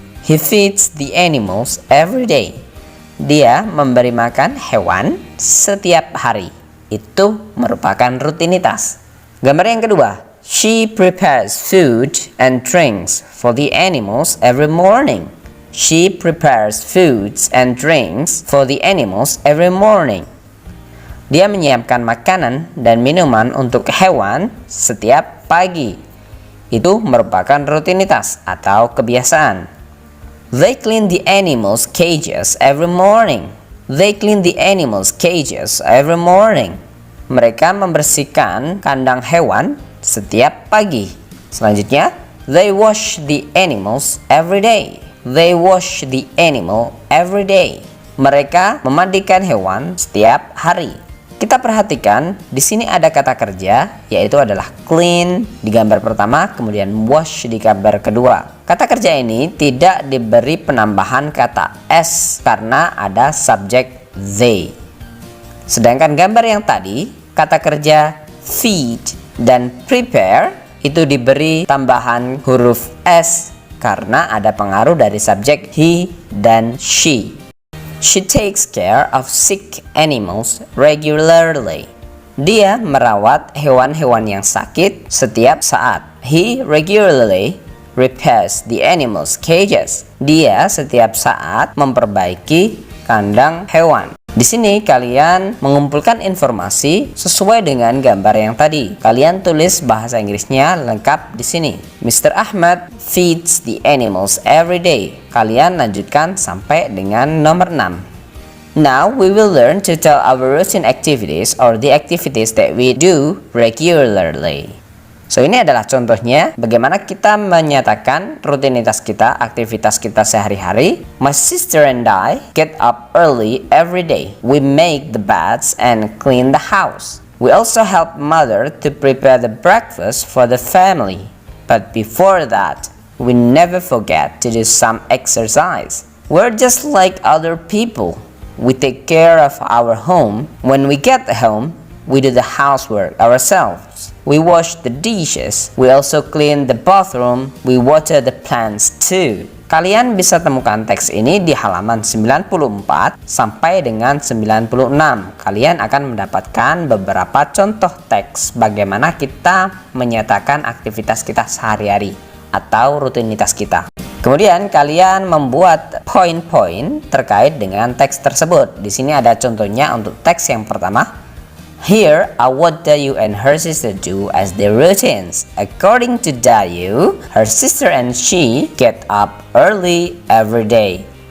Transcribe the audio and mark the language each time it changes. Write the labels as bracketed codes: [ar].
[en] He feeds the animals every day. [id] Dia memberi makan hewan setiap hari. Itu merupakan rutinitas. Gambar yang kedua, [en] she prepares food and drinks for the animals every morning. She prepares foods and drinks for the animals every morning. [id] Dia menyiapkan makanan dan minuman untuk hewan setiap pagi. Itu merupakan rutinitas atau kebiasaan. [en] They clean the animals' cages every morning. They clean the animals' cages every morning. [id] Mereka membersihkan kandang hewan setiap pagi. Selanjutnya, [en] they wash the animals every day. They wash the animal every day. [id] Mereka memandikan hewan setiap hari. Kita perhatikan di sini ada kata kerja, yaitu adalah clean di gambar pertama, kemudian wash di gambar kedua. Kata kerja ini tidak diberi penambahan kata s karena ada subjek they. Sedangkan gambar yang tadi, kata kerja feed dan prepare itu diberi tambahan huruf s karena ada pengaruh dari subjek he dan she. [en] She takes care of sick animals regularly. [id] Dia merawat hewan-hewan yang sakit setiap saat. [en] He regularly repairs the animals' cages. [id] Dia setiap saat memperbaiki kandang hewan. Di sini kalian mengumpulkan informasi sesuai dengan gambar yang tadi. Kalian tulis bahasa Inggrisnya lengkap di sini. Mr. Ahmad [en] feeds the animals every day. [id] Kalian lanjutkan sampai dengan nomor 6. [en] Now we will learn to tell our routine activities or the activities that we do regularly. [id] So ini adalah contohnya bagaimana kita menyatakan rutinitas kita, aktivitas kita sehari-hari. [en] My sister and I get up early every day. We make the beds and clean the house. We also help mother to prepare the breakfast for the family. But before that, we never forget to do some exercise. We're just like other people. We take care of our home. When we get home, we do the housework ourselves. We wash the dishes. We also clean the bathroom. We water the plants too. [id] Kalian bisa temukan teks ini di halaman 94 sampai dengan 96. Kalian akan mendapatkan beberapa contoh teks bagaimana kita menyatakan aktivitas kita sehari-hari atau rutinitas kita. Kemudian kalian membuat poin-poin terkait dengan teks tersebut. Di sini ada contohnya untuk teks yang pertama. [en] Here are what Dayu and her sister do as their routines. According to Dayu, her sister and she get up early every day.